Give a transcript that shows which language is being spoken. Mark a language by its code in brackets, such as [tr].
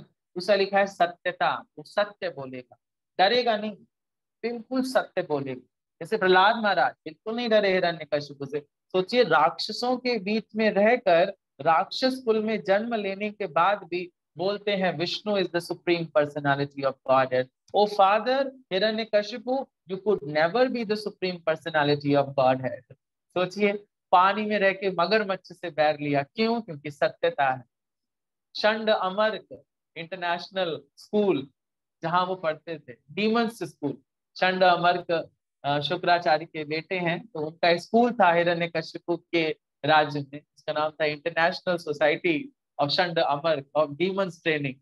[hi] दूसरा लिखा है सत्यता, वो सत्य बोलेगा, डरेगा नहीं, बिल्कुल सत्य बोलेगा। जैसे प्रहलाद महाराज बिल्कुल नहीं डरे हिरण्यकशिपु से। सोचिए, राक्षसों के बीच में रहकर, राक्षस कुल में जन्म लेने के बाद भी बोलते हैं Vishnu [en] Is the supreme personality of God. O father Hiranyakashipu, you could never be the supreme personality of Godhead। [hi] सोचिए, पानी में रह के मगरमच्छ से बैर लिया, क्यों? क्योंकि सत्यता है। शंड अमर्क इंटरनेशनल स्कूल जहां वो पढ़ते थे, डीमंस स्कूल, शंड अमर्क शुक्राचार्य के बेटे हैं, तो उनका स्कूल था हिरण्यकशिपु के राज्य में, उसका नाम था international society of शंड अमर्क of demons training.